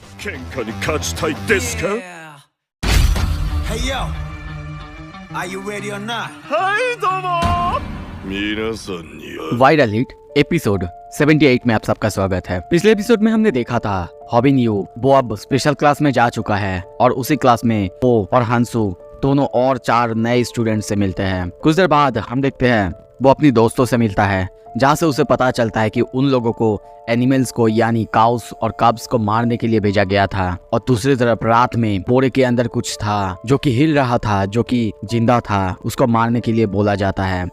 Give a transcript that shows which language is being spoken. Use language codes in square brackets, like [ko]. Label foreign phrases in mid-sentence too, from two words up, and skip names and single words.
[ja] 喧嘩に勝ちたいですか？ [en] Hey yo, are you ready or not? [ja] はいどうも皆さんには [hi] वाइरल हिट एपिसोड 78 में आप सबका स्वागत है। पिछले एपिसोड में हमने देखा था हॉबिन यू वो अब [en] special class [hi] में जा चुका है और उसी क्लास में वो और हांसू दोनों और 4 नए स्टूडेंट से मिलते हैं। कुछ देर बाद हम देखते हैं वो अपनी दोस्तों से मिलता है, जहाँ से उसे पता चलता है कि उन लोगों को एनिमल्स को यानी काउस और कब्स को मारने के लिए भेजा गया था और दूसरी तरफ रात में बोरे के अंदर कुछ था जो कि हिल रहा था, जो कि जिंदा था, उसको मारने के लिए बोला जाता है।